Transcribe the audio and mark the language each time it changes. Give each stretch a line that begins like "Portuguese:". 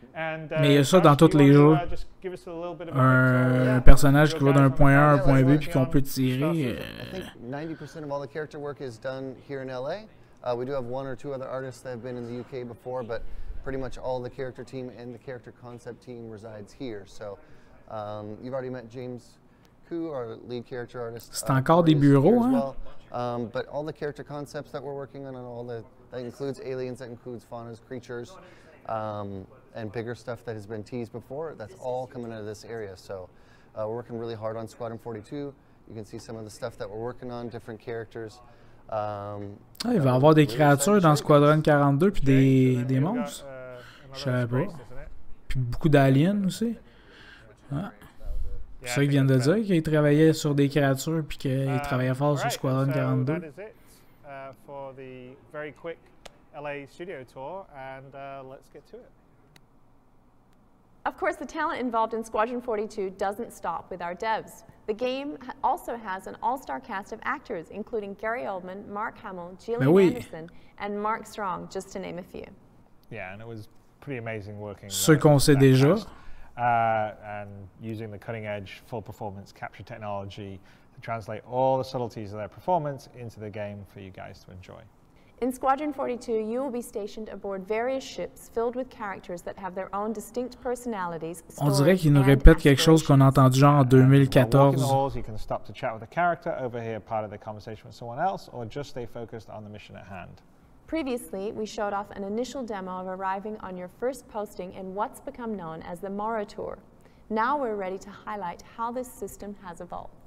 French: Mais il y a ça dans tous les jeux. Un personnage qui va d'un point A à un point B puis qu'on peut tirer.
English: I think 90% of all the character work is done here in LA. We do have 1 or 2 other artists that have been in the UK before, but pretty much all the character team and the character concept team resides here. So you've already met James Koo, our lead character artist.
French: C'est encore des bureaux, hein?
English: Well. But all the character concepts that we're working on, and that includes aliens, that includes faunas, creatures, and bigger stuff that has been teased before, that's all coming out of this area. So we're working really hard on Squadron 42. You can see some of the stuff that we're working on, different characters.
French: Il va y avoir des créatures dans Squadron 42 puis des monstres. Je savais pas. Puis beaucoup d'aliens aussi. Ah. C'est ça qu'ils viennent de dire, qu'ils travaillaient sur des créatures puis qu'ils travaillaient fort sur Squadron 42.
English: For the very quick LA studio tour, and let's get to it. Of course, the talent involved in Squadron 42 doesn't stop with our devs. The game also has an all-star cast of actors, including Gary Oldman, Mark Hamill, Gillian Anderson, and Mark Strong, just to name a few. Yeah, and it was pretty amazing working.
French: Ceux qu'on sait déjà.
English: And using the cutting-edge full performance capture technology to translate all the subtleties of their performance into the game for you guys to enjoy. In Squadron 42, you will be stationed aboard various ships filled with characters that have their own distinct personalities.
French: On dirait qu'il nous répète quelque chose qu'on a entendu genre en 2014.
English: In the halls, you can stop to chat with a character, overhear part of the conversation with someone else, or just stay focused on the mission at hand. Previously, we showed off an initial demo of arriving on your first posting in what's become known as the Morrow Tour. Now we're ready to highlight how this system has evolved.